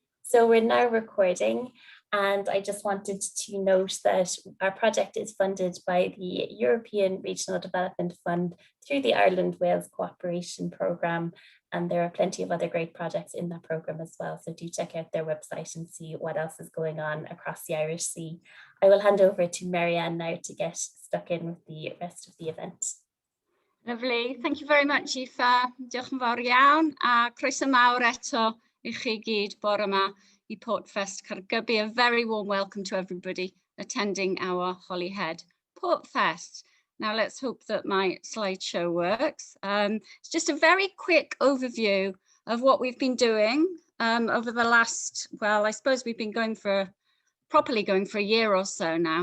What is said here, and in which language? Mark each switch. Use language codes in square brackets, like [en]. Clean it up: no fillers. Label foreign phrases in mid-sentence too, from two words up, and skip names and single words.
[en] So we're now recording, and I just wanted to note that our project is funded by the European Regional Development Fund through the Ireland Wales Cooperation Programme, and there are plenty of other great projects in that programme as well. So do check out their website and see what else is going on across the Irish Sea. I will hand over to Marianne now to get stuck in with the rest of the event. Lovely. Thank you very much, Aoife. [cy] Diolch yn fawr iawn, a croeso mawr eto I chi gyd bore yma I Port Fest Caergybi. [en] A very warm welcome to everybody attending our Holyhead Port Fest. Now let's hope that my slideshow works. It's just a very quick overview of what we've been doing over the last, well, I suppose we've been properly going for a year or so now.